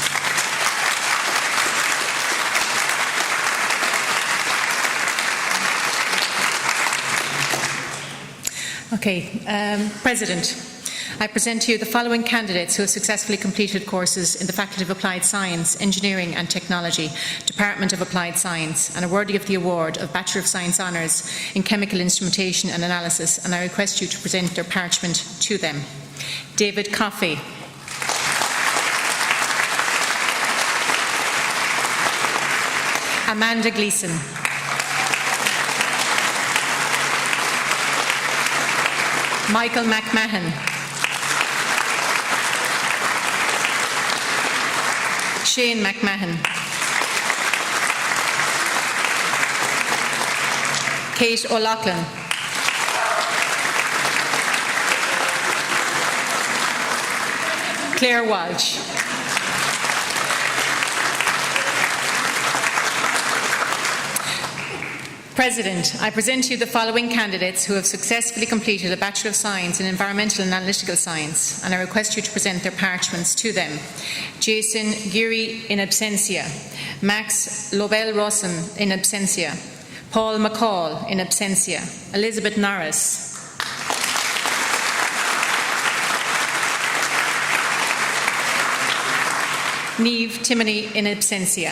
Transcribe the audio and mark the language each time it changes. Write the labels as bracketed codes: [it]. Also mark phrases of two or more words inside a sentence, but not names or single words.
[en] Okay, President, I present to you the following candidates who have successfully completed courses in the Faculty of Applied Science, Engineering and Technology, Department of Applied Science, and are worthy of the award of Bachelor of Science Honours in Chemical Instrumentation and Analysis, and I request you to present their parchment to them. David Coffey. Amanda Gleeson. Michael McMahon. Shane McMahon. Kate O'Loughlin. Claire Walsh. President, I present to you the following candidates who have successfully completed a Bachelor of Science in Environmental and Analytical Science, and I request you to present their parchments to them. Jason Geary [la] in absentia, [en] Max Lobel-Rossen [la] in absentia, [en] Paul McCall [la] in absentia, [en] Elizabeth Norris, Niamh Timoney [la] in absentia.